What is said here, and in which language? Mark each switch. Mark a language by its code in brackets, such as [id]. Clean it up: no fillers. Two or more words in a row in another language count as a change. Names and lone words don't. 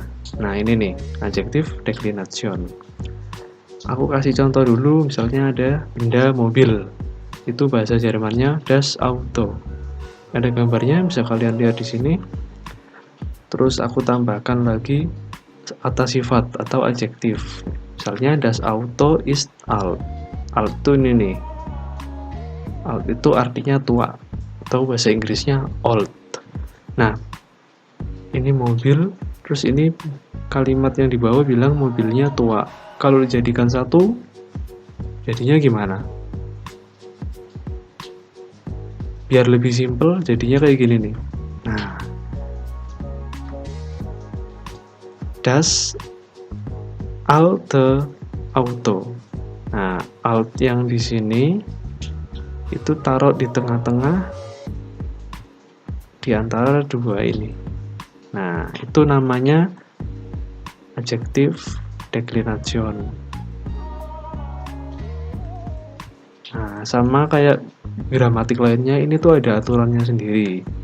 [id] Nah, ini nih, adjektif declination. Aku kasih contoh dulu, misalnya ada benda mobil. Itu bahasa Jermannya [de] das Auto. [id] Ada gambarnya, bisa kalian lihat di sini. Terus aku tambahkan lagi kata sifat atau adjektif. Misalnya [de] das Auto ist alt. [id] Alt itu ini nih. Alt itu artinya tua atau bahasa Inggrisnya old. Nah, ini mobil, terus ini kalimat yang di bawah bilang mobilnya tua. Kalau dijadikan satu, jadinya gimana? Biar lebih simpel, jadinya kayak gini nih. Nah, [de] das alte Auto. [id] Nah, alt yang di sini itu taruh di tengah-tengah di antara dua ini. Nah, itu namanya adjektif declination. Nah, sama kayak gramatik lainnya, ini tuh ada aturannya sendiri.